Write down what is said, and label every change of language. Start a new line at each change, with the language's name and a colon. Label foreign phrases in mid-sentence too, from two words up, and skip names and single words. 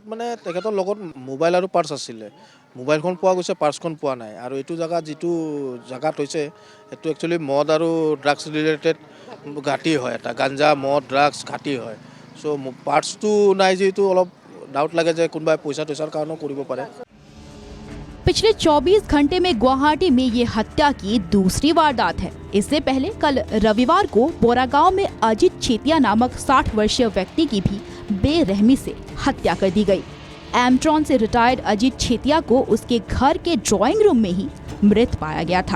Assamese: মানে তেখেতৰ লগত মোবাইল আৰু পাৰ্চ আছিলে। মোবাইলখন পোৱা গৈছে, পাৰ্চখন পোৱা নাই। আৰু এইটো জেগাত যিটো জেগাত হৈছে, এইটো একচুৱেলি মদ আৰু
English: drugs related
Assamese: ঘাটি হয়। এটা গাঞ্জা, মদ, ড্ৰাগছ ঘাটি হয়। চ' পাৰ্চটো নাই যিহেতু অলপ ডাউট লাগে যে কোনোবাই পইচা টইচাৰ কাৰণেও কৰিব পাৰে।
Hindi: पिछले 24 घंटे में गुवाहाटी में ये हत्या की दूसरी वारदात है। इससे पहले कल रविवार को बोरागांव में अजित छेतिया नामक 60 वर्षीय व्यक्ति की भी बेरहमी से हत्या कर दी गई। एमट्रॉन से रिटायर्ड अजित छेतिया को उसके घर के
English: drawing room
Hindi: में ही मृत पाया गया था।